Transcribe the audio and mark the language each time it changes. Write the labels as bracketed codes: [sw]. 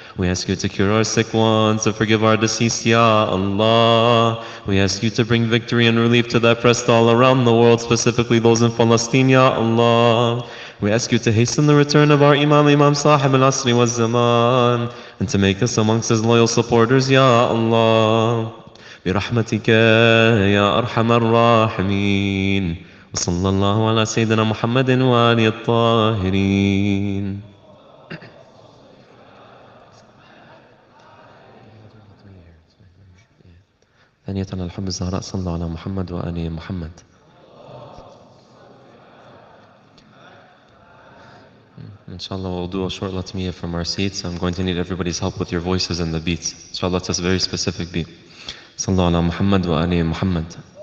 [en] We ask you to cure our sick ones, to forgive our deceased, Ya Allah. We ask you to bring victory and relief to the oppressed all around the world, specifically those in Palestine, Ya Allah. We ask you to hasten the return of our Imam Sahib al-Asri wa Zaman, and to make us amongst his loyal supporters, Ya Allah. [ar] برحمتك يا أرحم الراحمين وصلى الله على سيدنا محمد وآله الطاهرين. ثانية على الحب الزهراء صلى على محمد وآل محمد. [en] Inshallah, we'll do a short latmiya from our seats. I'm going to need everybody's help with your voices and the beats. Inshallah, it's a very specific beat. [ar] صلى على محمد وآل محمد.